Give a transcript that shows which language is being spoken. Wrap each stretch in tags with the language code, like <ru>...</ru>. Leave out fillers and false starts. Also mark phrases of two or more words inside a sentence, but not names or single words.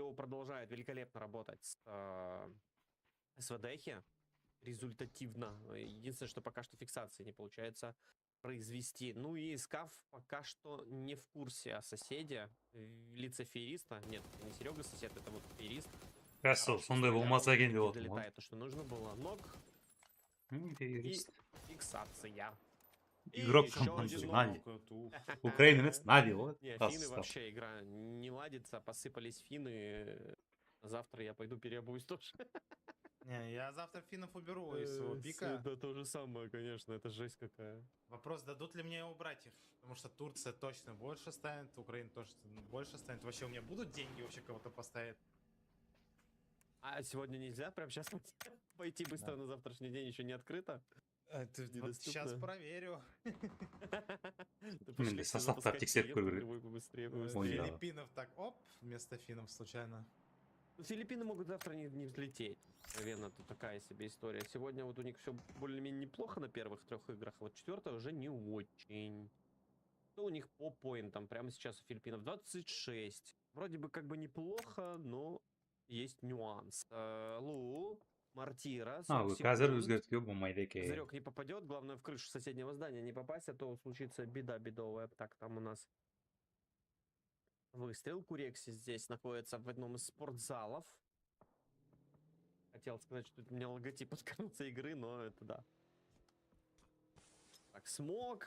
<ru>Лёва продолжает великолепно работать с СВДхи. Результативно. Единственное, что пока что фиксации не получается произвести. Ну и Скаф пока что не в курсе о соседе. В лице Фериста. Нет, это не Серега сосед, это вот Ферист. Красава,</ru> <kk>сондай болмаса екен деп отырмын ғой.</kk> <ru>Долетает то, что нужно было. Ног и фиксация. Игрок команды Нади. Украинец Нади, вот. Не, финны вообще игра не ладится, посыпались финны. Завтра я пойду переобуюсь тоже. Не, я завтра финнов уберу из своего пика. Это то же самое, конечно, это жесть какая. Вопрос, дадут ли мне убрать их? Потому что Турция точно больше станет, Украина тоже больше станет. Вообще у меня будут деньги вообще кого-то поставить? А сегодня нельзя прям сейчас пойти быстро на завтрашний день, еще не открыто? Вот сейчас проверю.</ru> <kk>Мен де составтар тексеріп көру керек.</kk> <ru>Филиппинов так, оп, вместо финнов случайно. Филиппины могут завтра не взлететь. Наверное, тут такая себе история. Сегодня вот у них все более-менее неплохо на первых 3 играх, а вот 4 уже не очень. Что у них по поинтам? Прямо сейчас у Филиппинов 26. Вроде бы как бы неплохо, но есть нюанс. Лу, Мортира.</ru> <kk>Вы қазір өзгертуге болмайды екен.</kk> <ru>Зрек не попадет, главное в крышу соседнего здания не попасть, а то случится беда бедовая. Так, там у нас выстрел. Курекси здесь находится в одном из спортзалов. Хотел сказать, что у меня логотип от конца игры, но это да. Так, смог.</ru>